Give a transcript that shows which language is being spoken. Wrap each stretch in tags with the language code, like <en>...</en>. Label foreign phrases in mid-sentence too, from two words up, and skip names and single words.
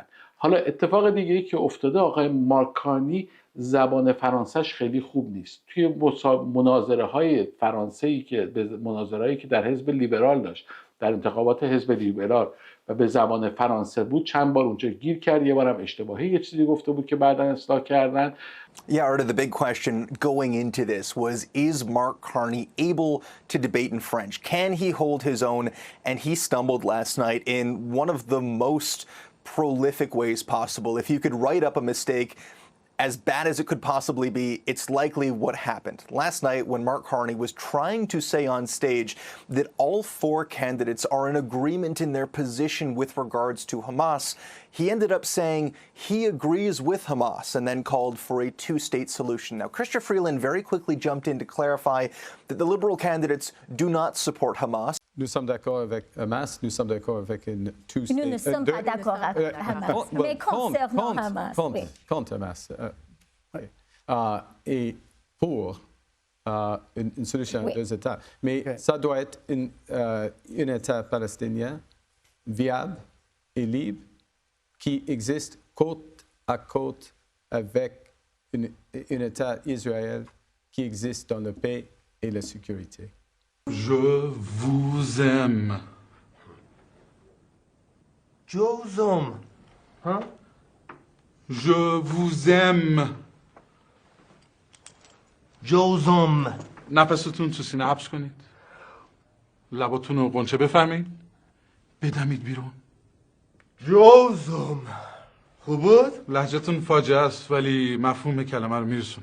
<fa>حالا اتفاق دیگه‌ای که افتاده، آقای مارک کارنی زبان فرانسهش خیلی خوب نیست. توی مناظره‌های فرانسه‌ای که مناظرهایی که در حزب لیبرال داشت، در انتخابات حزب لیبرال و به زبان فرانسه بود، چند بار اونجا گیر کرد. یه بارم اشتباهی یه چیزی گفته بود که بعداً اصلاح کردن.</fa> <en>Yeah, Arda, the big question going into this was, is Mark Carney able to debate in French? Can he hold his own? And he stumbled last night in one of the most prolific ways possible. If you could write up a mistake as bad as it could possibly be, it's likely what happened. Last night, when Mark Carney was trying to say on stage that all 4 candidates are in agreement in their position with regards to Hamas, he ended up saying he agrees with Hamas and then called for a 2-state solution. Now, Chrystia Freeland very quickly jumped in to clarify that the Liberal candidates do not support Hamas.</en> <fr>Nous sommes d'accord avec Hamas, nous sommes d'accord avec une tous. Nous ne sommes pas d'accord avec Hamas. Mais concernant Hamas, oui. Contre Hamas. Et pour une solution à deux États. Mais ça doit être un État palestinien viable et libre qui existe côte à côte avec un État Israël qui existe dans la paix et la sécurité. Je vous aime. je vous aime ها Je vous aime. je vous aime</fr> <fa>نفستون تو سینه حبس کنید. لباتون رو قنچه بفهمید. بدمید بیرون.</fa> <fr>je vous aime</fr> <fa>خوب بود؟ لهجه‌تون فاجعه است ولی مفهوم کلمه رو میرسونه.</fa>